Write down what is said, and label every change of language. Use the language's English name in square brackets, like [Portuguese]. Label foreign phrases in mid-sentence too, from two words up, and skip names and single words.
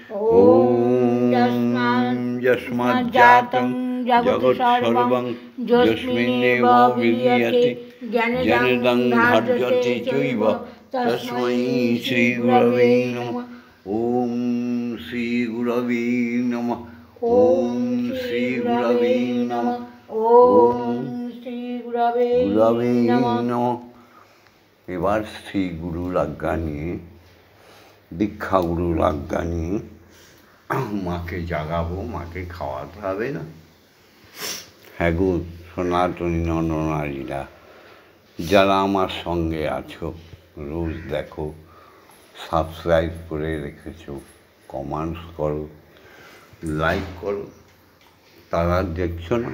[Sanskrit] ওম যস্মাজ্জাতং জগৎ সর্বং যস্মিন্নেব বিলীয়তে জনদং ধার্যতে চৈব তস্मै শ্রীগুরবে নমঃ। ওম শ্রীগুরবে নমঃ। ওম শ্রীগুরবে নমঃ। ওম শ্রীগুরবে নমঃ। [Bangla] এবার শ্রী গুরুর আজ্ঞা নিয়ে, দীক্ষা গুরুর আজ্ঞা নিয়ে মাকে জাগাবো, মাকে খাওয়াতে হবে না? হ্যাঁ গো সনাতনী নরনারীরা, যারা আমার সঙ্গে আছো, রোজ দেখো, সাবস্ক্রাইব করে রেখেছো, কমেন্টস করো, লাইক করো, তারা দেখছো না?